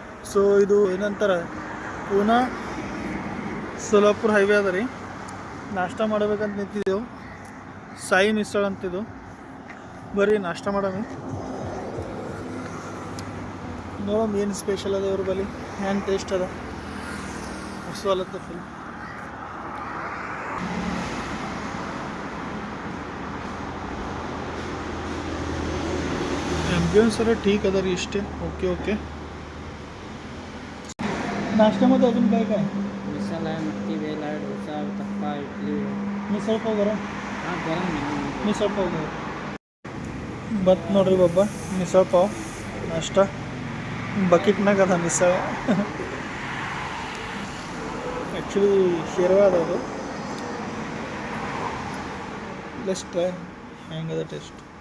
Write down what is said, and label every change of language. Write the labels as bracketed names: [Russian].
[Kannada] So ಇದು ಏನಂತಾರೆ Poona Solapur highway ಅದ ರೀ. ನಾಷ್ಟ ಮಾಡಬೇಕಂತ ನಿಂತಿದ್ದೆವು. ಸಾಯಿ ಮಿಸಳ ಅಂತಿದ್ದು. ಬರ್ರಿ ನಾಷ್ಟ ಮಾಡಮಿ, ನೋಡಮ್ ಏನು ಸ್ಪೆಷಲ್ ಅದ ಇವ್ರ ಬಳಿ, ಹ್ಯಾಂಡ್ ಟೇಸ್ಟ್ ಅದ. ಹೊಸಲತ್ತ ಫುಲ್ [Marathi] ॲम्बियन्स सर ठीक आहे तरी इष्टे. Okay okay. नाश्त्यामध्ये अजून काय काय? मिसळ आहे, मटकी वेल आहे, डोसा, उत्तप्पा, इडली आहे. मिसळ पाव गरम. हां गरम आहे. मिसळ पाव गरम. [Kannada] बत ನೋಡ್ರಿ ಬಾಬಾ, ಮಿಸळ ಪಾವ್ ನಾಷ್ಟ ಬಕೆಟ್ನಾಗ ಅದ ಮಿಸळ. ಆ್ಯಕ್ಚುಲಿ ಶೇರ್ವ ಅದ ಅದು. [English] let's try [Kannada] ಹೆಂಗದ [English] Taste.